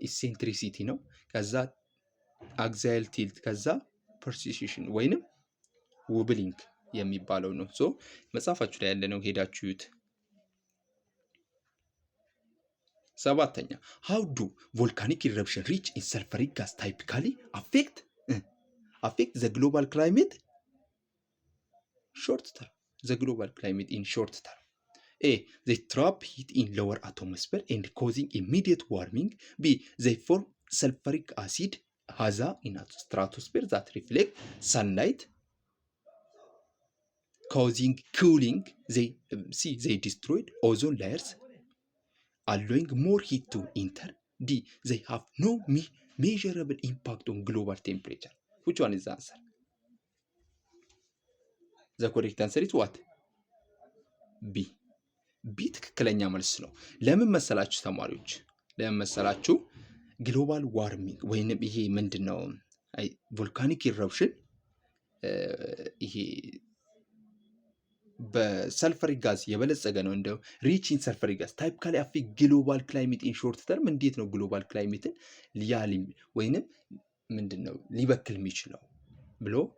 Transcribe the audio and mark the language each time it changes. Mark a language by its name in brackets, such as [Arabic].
[Amharic] ኢሴንትሪሲቲ ነው። ከዛ አክሲያል ቲልት፣ ከዛ ፐርሲሽን ወይንም ውብሊንግ የሚባለው ነው። ሶ መጽሐፋችሁ ላይ ያለ ነው፣ ሄዳችሁት። 7ኛ [English] ሃው ዱ ቮልካኒክ ኢረፕሽን ሪች ኢን ሰልፈሪክ ጋዝ ታይፒካሊ አፌክት ዘ ግሎባል ክላይሜት ሾርት ተርም። ዘ ግሎባል ክላይሜት ኢን ሾርት ተርም A. They trap heat in lower atmosphere and causing immediate warming. B. They form sulfuric acid haza in stratosphere that reflect sunlight, causing cooling. C. They destroyed ozone layers, allowing more heat to enter. D. They have no measurable impact on global temperature. Which one is the answer? The correct answer is what? B. [Amharic] ቢ ትክክለኛ መልስ ነው። ለምን መሰላችሁ ተማሪዎች? ለምን መሰላችሁ? ግሎባል ዋርሚንግ ወይንም ይሄ ምንድን ነው ቮልካኒክ ኢረፕሽን ይሄ በሰልፈሪክ ጋዝ የበለጸገ ነው። እንደው [English] ሪች ኢን ሰልፈሪክ ጋዝ ታይፒካሊ አፌክት ግሎባል ክላይሜት ኢን ሾርት ተርም። [Amharic] እንዴት ነው ግሎባል ክላይሜትን ሊያልም ወይንም ምንድን ነው ሊበክል የሚችለው ብሎ